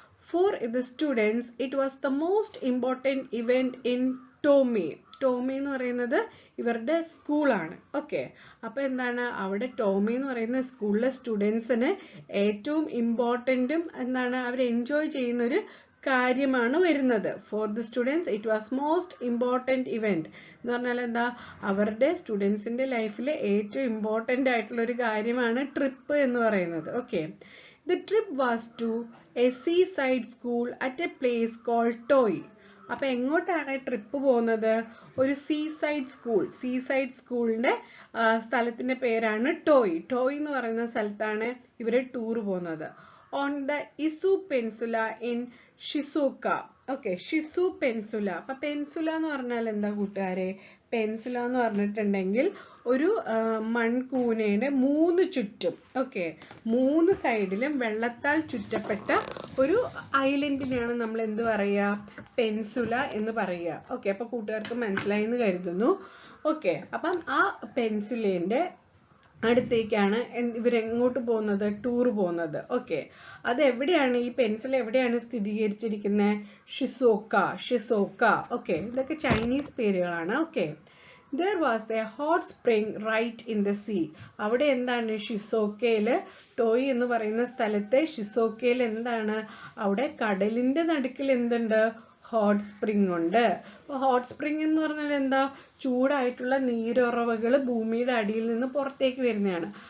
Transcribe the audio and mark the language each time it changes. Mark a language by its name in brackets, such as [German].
[English] For the students it was the most important event in [Malayalam] Tomy എന്ന് പറയുന്നത് ഇവരുടെ സ്കൂളാണ്. അപ്പോൾ എന്താണ്, അവിടെ ടോമി എന്ന് പറയുന്ന സ്കൂളിലെ സ്റ്റുഡൻസിന് ഏറ്റവും ഇമ്പോർട്ടൻറ്റും എന്താണ്, അവർ എൻജോയ് ചെയ്യുന്ന ഒരു കാര്യമാണ് വരുന്നത്. [English] for the students it was most important event [Malayalam] എന്ന് പറഞ്ഞാൽ എന്താ, അവരുടെ സ്റ്റുഡൻസിൻ്റെ ലൈഫിൽ ഏറ്റവും ഇമ്പോർട്ടൻ്റ് ആയിട്ടുള്ള ഒരു കാര്യമാണ് ട്രിപ്പ് എന്ന് പറയുന്നത്. [English] The trip was to a seaside school at a place called Toy. [Malayalam] അപ്പോൾ എങ്ങോട്ടാണ് ട്രിപ്പ് പോകുന്നത്? ഒരു സീസൈഡ് സ്കൂളിൻ്റെ സ്ഥലത്തിൻ്റെ പേരാണ് ടോയ്. ടോയ് എന്ന് പറയുന്ന സ്ഥലത്താണ് ഇവർ ടൂർ പോകുന്നത്. [English] On the Izu peninsula in Shizuoka. [Malayalam] ഷിസു peninsula. അപ്പം പെൻസുല എന്ന് പറഞ്ഞാൽ എന്താ കൂട്ടുകാരെ? പെൻസുല എന്ന് പറഞ്ഞിട്ടുണ്ടെങ്കിൽ ഒരു മൺകൂനയുടെ 3 ചുറ്റും 3 സൈഡിലും വെള്ളത്താൽ ചുറ്റപ്പെട്ട ഒരു ഐലൻഡിനെയാണ് നമ്മൾ എന്ത് പറയുക? പെൻസുല എന്ന് പറയുക. അപ്പോൾ കൂട്ടുകാർക്ക് മനസ്സിലായി എന്ന് കരുതുന്നു. അപ്പം ആ പെൻസുലേൻ്റെ അടുത്തേക്കാണ് ഇവരെങ്ങോട്ട് പോകുന്നത്? ടൂർ പോകുന്നത്. അത് എവിടെയാണ്, ഈ പെൻസിൽ എവിടെയാണ് സ്ഥിരീകരിച്ചിരിക്കുന്നത്? ഷിസോക്ക. ഇതൊക്കെ ചൈനീസ് പേരുകളാണ്. [English] There was a hot spring right in the sea. [Malayalam] അവിടെ എന്താണ് ഷിസോക്കയില് ടോയ് എന്ന് പറയുന്ന സ്ഥലത്തെ ഷിസോക്കയിൽ എന്താണ് അവിടെ കടലിന്റെ നടുക്കിൽ എന്തുണ്ട് ഹോട്ട് സ്പ്രിംഗ് ഉണ്ട്. അപ്പൊ ഹോട്ട് സ്പ്രിംഗ് എന്ന് പറഞ്ഞാൽ എന്താ ചൂടായിട്ടുള്ള നീരുറവകൾ ഭൂമിയുടെ അടിയിൽ നിന്ന് പുറത്തേക്ക് വരുന്നതാണ്.